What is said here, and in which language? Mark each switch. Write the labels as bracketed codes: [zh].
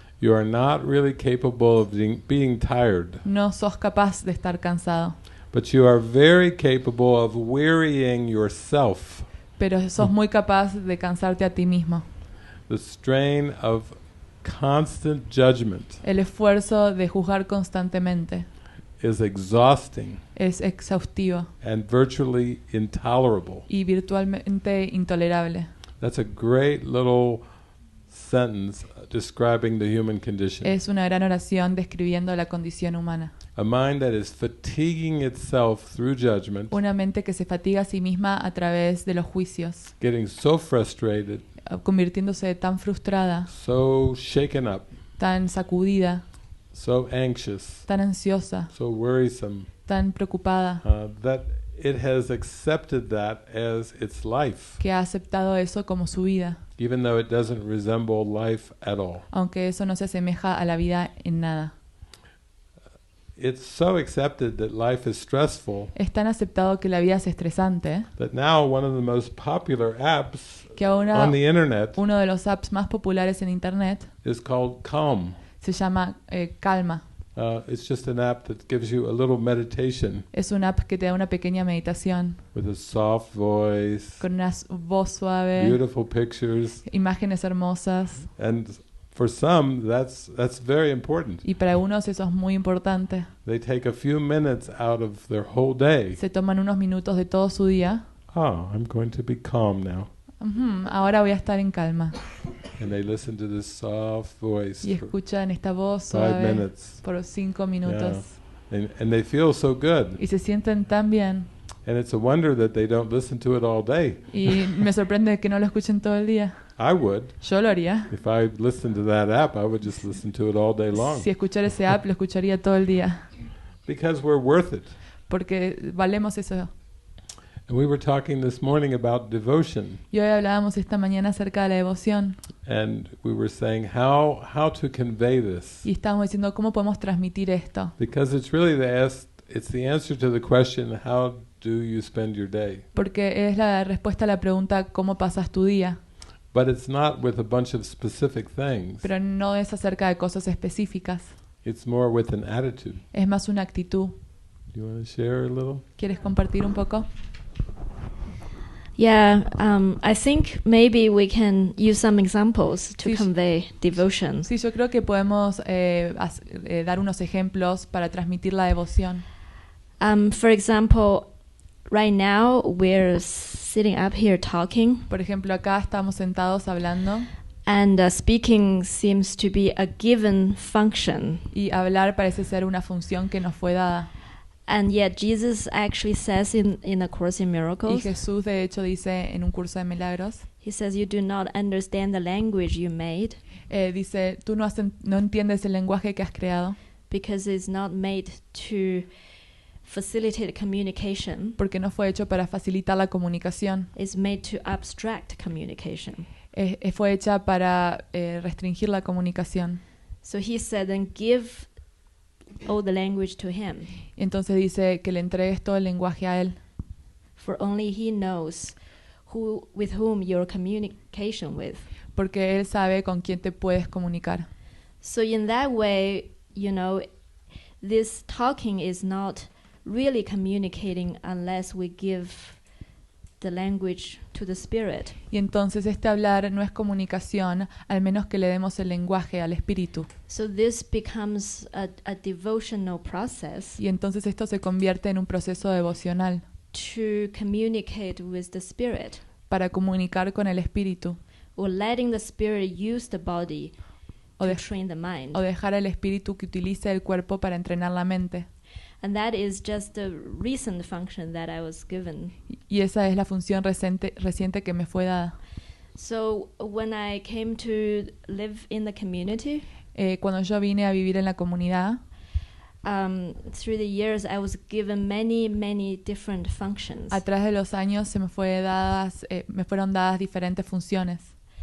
[en] you are not really capable of being tired, [es] no sos capaz de estar cansado, [en] but you are very capable of wearying yourself. [es] pero sos muy capaz de cansarte a ti mismo. [en] The strain of constant judgment [es] El esfuerzo de juzgar constantemente [en] is exhausting [es] es exhaustivo [en] and virtually intolerable. [es] y virtualmente intolerable. [en] That's a great little sentence describing the human condition. [es] Es una gran oración describiendo la condición humana. [en] A mind that is fatiguing itself through judgment, [es] Una mente que se fatiga a sí misma a través de los juicios, [en] getting so frustrated, [es] convirtiéndose tan frustrada, [en] so shaken up, [es] tan sacudida, [en] so anxious, [es] tan ansiosa, [en] so worrisome, [es] tan preocupada, [en] that it has accepted that as its life, [es] que ha aceptado eso como su vida, [en] even though it doesn't resemble life at all. [es] aunque eso no se asemeja a la vida en nada. [en] It's so accepted that life is stressful [es] Es tan aceptado que la vida es estresante, [en] that now one of the most popular apps [es] que ahora [en] on the internet [es] uno de los apps más populares en internet [en] is called Calm. [es] se llama Calma. [en] It's just an app that gives you a little meditation [es] Es una app que te da una pequeña meditación [en] with a soft voice, [es] con una voz suave, [en] beautiful pictures, [es] imágenes hermosas. [en] and for some that's very important. [es] Y para algunos eso es muy importante. [en] They take a few minutes out of their whole day. [es] Se toman unos minutos de todo su día. [en] I'm going to be calm now. [es] Ahora voy a estar en calma. [en] And they listen to this soft voice [es] Y [en] for [es] escuchan esta voz [en] 5 [es] suave [en] minutes. [es] por 5 minutos. [en] And they feel so good. [es] Y se sienten tan bien. [en] And it's a wonder that they don't listen to it all day. [es] Y me sorprende que no lo escuchen todo el día. [en] I would. [es] Yo lo haría. [en] If I listened to that app, I would just listen to it all day long. [es] Si escuchara ese app, lo escucharía todo el día. [en] Because we're worth it. [es] Porque valemos eso. [en] And we were talking this morning about devotion. [es] Y hoy hablábamos esta mañana acerca de la devoción. [en] And we were saying how to convey this. [es] Y estábamos diciendo cómo podemos transmitir esto. [en] Because it's really it's the answer to the question, how do you spend your day? [es] Porque es la respuesta a la pregunta ¿cómo pasas tu día? [en] But it's not with a bunch of specific things. [es] Pero no es acerca de cosas específicas. [en] It's more with an attitude. [es] Es más una actitud. [en] Do you want to share a little? [es] ¿Quieres compartir un poco? [en] Yeah, I think maybe we can use some examples to [es] Sí, [en] convey devotion. [es] Sí, yo creo que podemos dar unos ejemplos para transmitir la devoción. [en] For example, right now we're sitting up here talking, [es] Por ejemplo, acá estamos sentados hablando [en] And speaking seems to be a given function. [es] Y hablar parece ser una función que nos fue dada. [en] And yet Jesus actually says in A Course in [es] Y [en] Miracles, [es] Jesús de hecho dice en Un Curso de Milagros, [en] he says, you do not understand the language you made [es] dice, tú no entiendes el lenguaje que has creado [en] because it's not made to facilitate communication. [es] porque no fue hecho para facilitar la comunicación. [en] It's made to abstract communication. [es] Fue hecha para restringir la comunicación. [en] So he said, then give all the language to him, [es] Entonces dice que le entregues todo el lenguaje a él, [en] for only he knows with whom your communication with. [es] porque él sabe con quién te puedes comunicar. [en] So in that way, this talking is not really communicating unless we give the language to the Spirit. [es] Y entonces este hablar no es comunicación, al menos que le demos el lenguaje al espíritu. [en] So this becomes a devotional process [es] Y entonces esto se convierte en un proceso devocional [en] to communicate with the Spirit, [es] para comunicar con el espíritu [en] or letting the Spirit use the body [es] o, [en] to train the mind. [es] o dejar al espíritu que utilice el cuerpo para entrenar la mente. [en] And that is just the recent function that I was given. [es] Y esa es la función reciente que me fue dada. [en] So when I came to live in the community, [es] Cuando yo vine a vivir en la comunidad, [en] through the years I was given many different functions. [es] a través de los años me fueron dadas diferentes funciones.